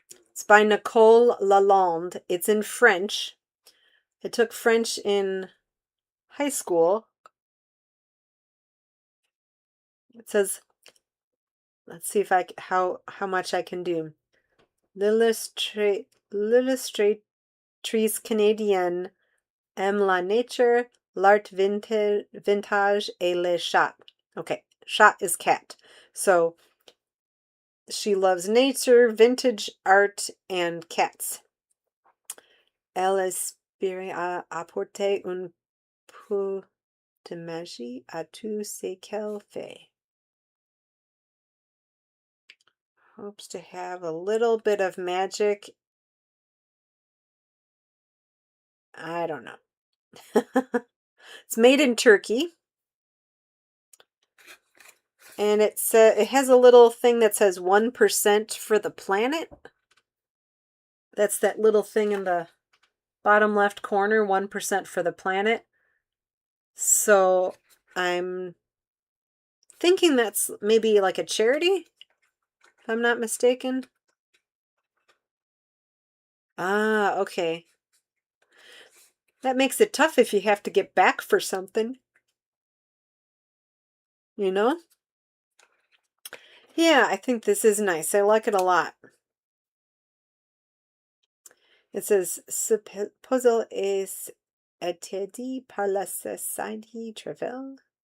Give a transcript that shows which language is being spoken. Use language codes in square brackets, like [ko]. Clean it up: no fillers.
[en] It's by Nicole Lalonde. It's in French. I took French in high school. It says, let's see if how much I can do. [fr] L'illustratrice canadienne aime la nature, l'art vintage et les chats. [en] Okay, chat is cat. So she loves nature, vintage art, and cats. [fr] Elle espère apporter un peu de magie à tout ce qu'elle fait. [en] Hopes to have a little bit of magic. I don't know. It's made in Turkey. And it has a little thing that says 1% for the planet. That's that little thing in the bottom left corner, 1% for the planet. So I'm thinking that's maybe like a charity, if I'm not mistaken. Ah, okay. That makes it tough if you have to get back for something. You know? Yeah, I think this is nice. I like it a lot. It says, [fr] ce puzzle est interdit par la Société Travail.